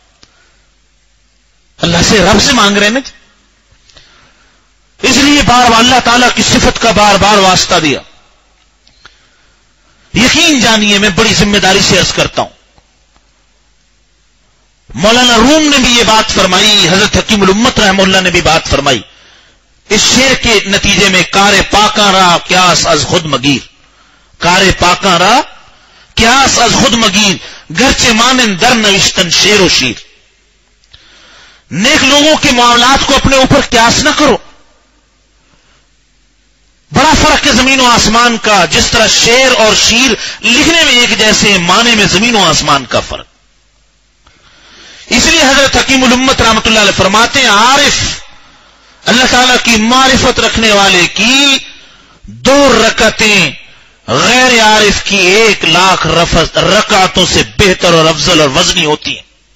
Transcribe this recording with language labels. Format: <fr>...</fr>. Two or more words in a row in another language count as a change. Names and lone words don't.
<ur>اللہ سے رب سے مانگ رہے ہیں نا, اس لیے بار بار اللہ تعالیٰ کی صفت کا بار بار واسطہ دیا. یقین جانیے میں بڑی ذمہ داری سے عرض کرتا ہوں, مولانا روم نے بھی یہ بات فرمائی, حضرت حکیم الامت</ur> <ar>رحمہ اللہ</ar> <ur>نے بھی بات فرمائی. اس شعر کے نتیجے میں</ur> <fa>کار پاکاں را قیاس از خود مگیر, کار پاکاں را قیاس از خود مگیر, گرچہ مانن در نوشتن شعر و شیر.</fa> <ur>نیک لوگوں کے معاملات کو اپنے اوپر قیاس نہ کرو, بڑا فرق ہے زمین و آسمان کا. جس طرح شعر اور شیر لکھنے میں ایک جیسے, معنی میں زمین و آسمان کا فرق. اس لیے حضرت حکیم الامت</ur> <ar>رحمۃ اللہ علیہ</ar> <ur>فرماتے ہیں عارف اللہ تعالیٰ کی معرفت رکھنے والے کی 2 رکعتیں غیر عارف کی 1,00,000 رکعتوں سے بہتر اور افضل اور وزنی ہوتی ہیں.</ur>